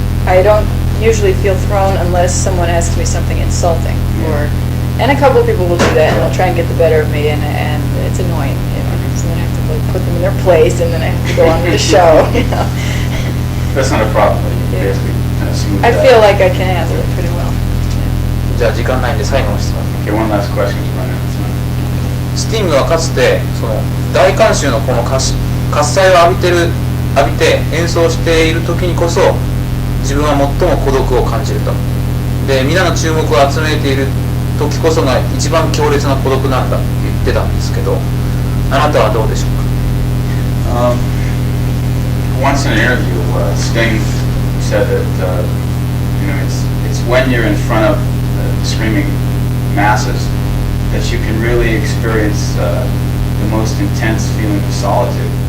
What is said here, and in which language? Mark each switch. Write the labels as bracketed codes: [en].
[en] I don't usually feel thrown unless someone asks me something insulting, and a couple of people will do that, and they'll try and get the better of me, and it's annoying, so then I have to put them in their place, and then I have to go on with the show, That's not a problem, basically kind of smooth I feel like I can handle it pretty well. [ja] じゃあ時間ないんで最後の質問。 [en] Okay, one last question. [ja] スティングはかつてその大観衆のこの喝采を浴びて演奏している時にこそ自分は最も孤独を感じると。で、皆の注目を集めている時こそが一番強烈な孤独なんだって言ってたんですけど、あなたはどうでしょうか。 [en] Once in an interview, Sting said that it's when you're in front of screaming masses that you can really experience the most intense feeling of solitude.